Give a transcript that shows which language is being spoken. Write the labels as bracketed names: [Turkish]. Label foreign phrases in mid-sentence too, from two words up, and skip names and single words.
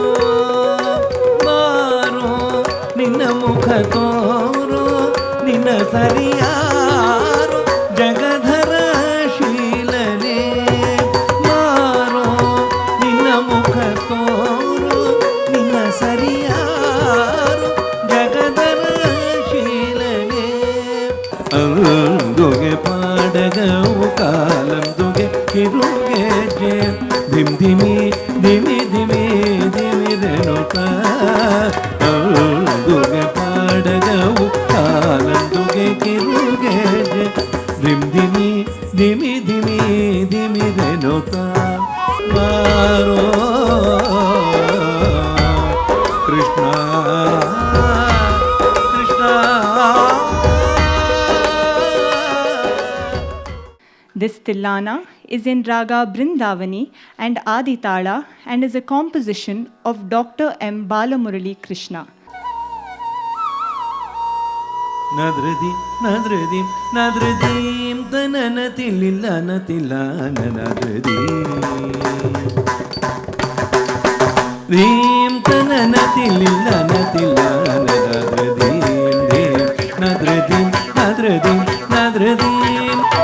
[Kannada] ಬಾರೋ ನಿನ್ನ ಮುಖ ತೋರೋ, ನಿನ್ನ ಸರಿಯಾರೋ ಜಗಧರ ಶೀಲನೆ, ಮಾರೋ ನಿನ್ನ ಮುಖ ತೋರೋ, ನಿನ್ನ ಸರಿಯಾರೋ ಜಗಧರ ಶೀಲನೆ, ಅಂದುಗೆ ಪಾಡಗವು ಕಾಲಂದುಗೆ ಕಿರುಗೆ ಧಿಮ್ ಧಿಮಿ ಧಿಮಿ ಧಿಮಿ ಧಿಮಿರೆನೋಟ, ಅಂದುಗೆ ಪಾಡಗವು ಕಾಲಂದುಗೆ ಕಿರುಗೆ ಧಿಮ್ ಧಿಮಿ ಧಿಮಿ ಧಿಮಿ ಧಿಮಿರೆನೋಟ, ಮಾರೋ ಕೃಷ್ಣ ಕೃಷ್ಣ. [English] This Tillana is in Raga Brindavani and Aditala and is a composition of Dr. M. Balamurali Krishna. ನದ್ರದಿ ನದ್ರದಿ ನದ್ರದೀಂ ತನನ ತಿಲ್ಲಿಲ್ಲ ನತಿಲ್ಲಾನ ನದ್ರದಿ ದೀಂ ತನನ ತಿಲ್ಲಿಲ್ಲ ನತಿಲ್ಲಾನ ನದ್ರದೀಂ ದೀಂ ನದ್ರದೀಂ ನದ್ರದೀಂ ನದ್ರದೀಂ.